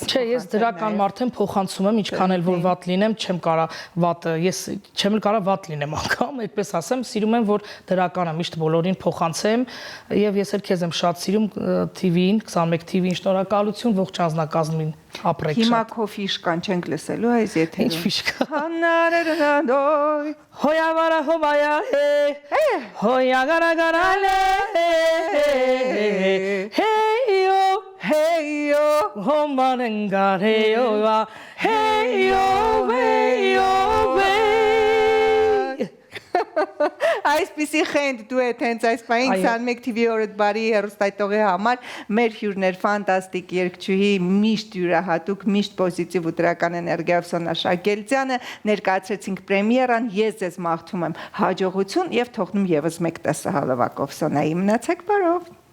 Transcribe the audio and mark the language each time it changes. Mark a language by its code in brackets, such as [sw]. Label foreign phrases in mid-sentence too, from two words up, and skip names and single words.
[hy] Չէ, ես դրական մարդ եմ, փոխանցում եմ, ինչքան էլ որ վատ լինեմ, չեմ կարա վատը, ես չեմ էլ կարա վատ լինեմ անգամ, այդպես ասեմ, սիրում եմ, որ դրականը միշտ բոլորին փոխանցեմ եւ ես էլ քեզ եմ շատ սիրում TV-ին, 21 TV-ին շնորհակալություն ողջ անձնակազմին ապրեք շատ։ Հիմա քո ֆիշկան չենք լսելու այս եթերում։ Ինչ ֆիշկա։ Հանարերանդոյ Hoya vara hobaya he hoya gara gara le hey yo homanenga hey yo hey yo Այսպիսի խենդ դուետ հենց այս պահին 21 TV օրդ բարի հեռուստայտողի համար մեր հյուրներ ֆանտաստիկ երգչուհի միշտ յուրահատուկ միշտ պոզիտիվ ու դրական էներգիայով Սոնա Շագելցյանը ներկայացրեցինք պրեմիերան ես ձեզ մաղթում եմ հաջողություն եւ թողնում եւս մեկ տեսահոլովակով Սոնայի մնացեք բարով